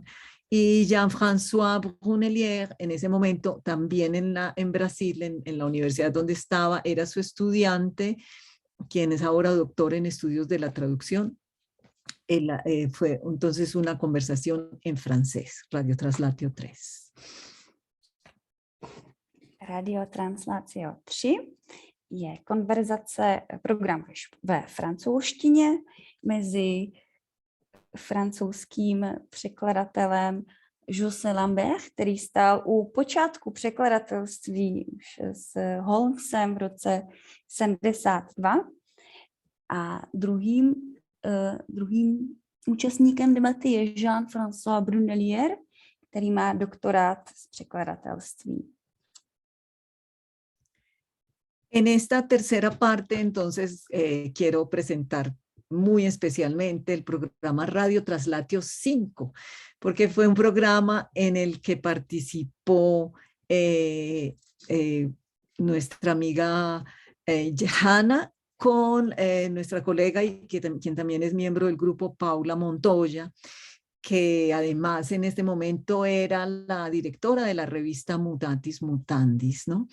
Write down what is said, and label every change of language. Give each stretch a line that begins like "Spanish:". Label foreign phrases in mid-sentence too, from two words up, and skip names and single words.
Spanish: Y Jean-François Brunelier, en ese momento, también en Brasil, en la universidad donde estaba, era su estudiante, quien es ahora doctor en estudios de la traducción. Fue entonces una conversación en francés, Radio Translatio 3.
Czech: Radio Translatio 3 je konverzace, program ve francouzštině mezi francouzským překladatelem José Lambert, který stál u počátku překladatelství s Holmesem v roce 72 a druhým účastníkem debaty je Jean-François Brunelier, který má doktorát z překladatelství.
Spanish: En esta tercera parte, entonces, quiero presentar muy especialmente el programa Radio Traslatio 5, porque fue un programa en el que participó nuestra amiga Hanna con nuestra colega y quien también es miembro del grupo, Paula Montoya, que además en este momento era la directora de la revista Mutatis Mutandis, ¿no?